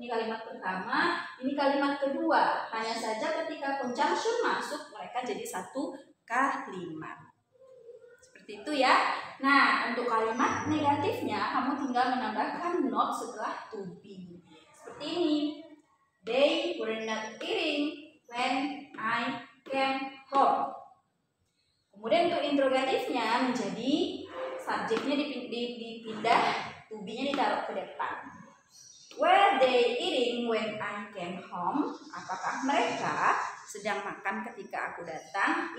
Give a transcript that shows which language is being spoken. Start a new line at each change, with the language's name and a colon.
Indonesian: Ini kalimat pertama, ini kalimat kedua. Hanya saja ketika conjunction masuk mereka jadi satu kalimat. Seperti itu ya. Nah, untuk kalimat negatifnya kamu tinggal menambahkan not setelah to be. Seperti ini.
English: They were not eating when I came home.
Indonesian: Kemudian untuk interrogatifnya menjadi subjeknya dipindah, to be-nya ditaruh ke depan.
English: Were they eating when I came home?
Indonesian: Apakah mereka sedang makan ketika aku datang?